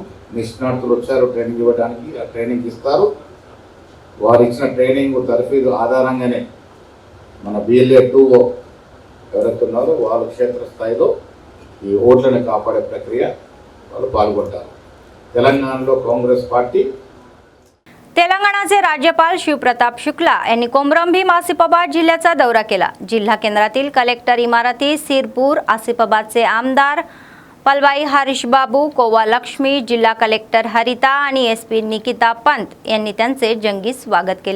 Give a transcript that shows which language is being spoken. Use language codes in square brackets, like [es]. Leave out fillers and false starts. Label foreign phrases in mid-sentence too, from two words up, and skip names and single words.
[te] నిష్ణాతులు వచ్చారు ట్రైనింగ్ ఇవ్వడానికి, ఆ ట్రైనింగ్ ఇస్తారు। వారు ఇచ్చిన ట్రైనింగ్ తరఫీదు ఆధారంగానే మన BLA 2 ఎవరైతే ఉన్నారో వాళ్ళు క్షేత్రస్థాయిలో ఈ ఓట్లను కాపాడే ప్రక్రియ వాళ్ళు పాల్గొంటారు. తెలంగాణలో కాంగ్రెస్ పార్టీ [mr] तेलंगणाचे राज्यपाल शिवप्रताप शुक्ला यांनी कोमरंभीम आसिफाबाद जिल्ह्याचा दौरा केला. जिल्हा केंद्रातील कलेक्टर इमारती, सिरपूर, आसिफाबादचे आमदार पलवाई हरीश बाबू, कोवा लक्ष्मी, जिल्हा कलेक्टर हरिता आणि SP निकिता पंत यांनी त्यांचे जंगी स्वागत केले.